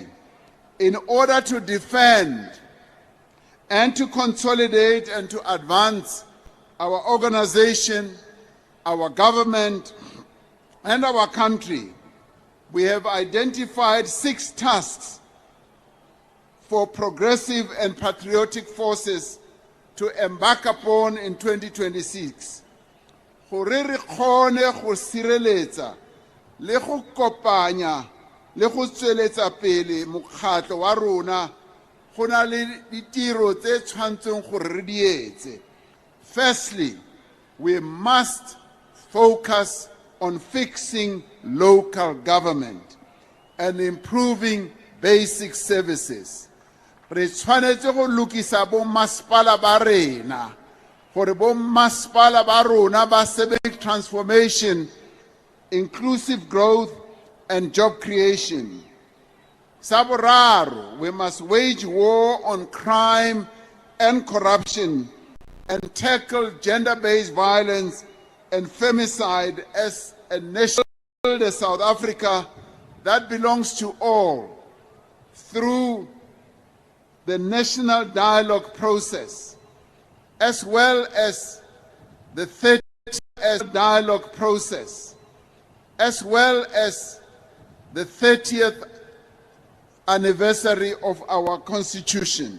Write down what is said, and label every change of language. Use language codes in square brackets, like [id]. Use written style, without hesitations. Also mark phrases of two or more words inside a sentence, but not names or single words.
[en] In order to defend and to consolidate and to advance our organization, our government, and our country, we have identified 6 tasks for progressive and patriotic forces to embark upon in 2026. [tn] Gore re kgone go sireletsa le go kopanya le go tsweletsa pele mokgatlo wa rona go na le ditiro tse tshwantseng gore re di etse. [en] Firstly, we must focus on fixing local government and improving basic services. [tn] Re tshwanetse go lokisa bo masepala ba rena gore bo masepala ba rona ba sebetse [en] transformation, inclusive growth and job creation. [tn] Sa boraro, [en] we must wage war on crime and corruption and tackle gender-based violence and femicide as a nation of South Africa that belongs to all through the national dialogue process, as well as the 30th dialogue process, as well as the 30th anniversary of our Constitution.